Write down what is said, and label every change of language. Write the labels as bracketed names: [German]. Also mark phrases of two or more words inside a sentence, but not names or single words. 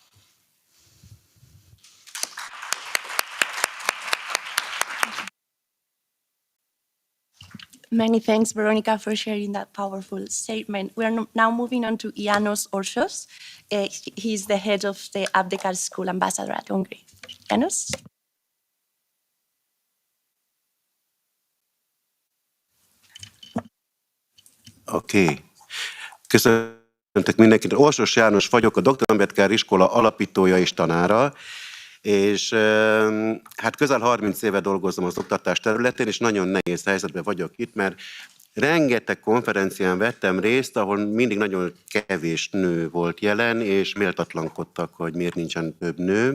[English] Many thanks, Veronica, for sharing that powerful statement. We are now moving on to Janos Orsos. He's the head of the Abdekar School Ambassador at Hungary. Janos? [Hungarian] Oké. Köszöntök mindenkit. Orsos János vagyok, a Dr. Ambedkár iskola alapítója és tanára, és hát közel 30 éve dolgozom az oktatás területén, és nagyon nehéz helyzetben vagyok itt, mert rengeteg konferencián vettem részt, ahol mindig nagyon kevés nő volt jelen, és méltatlankodtak, hogy miért nincsen több nő.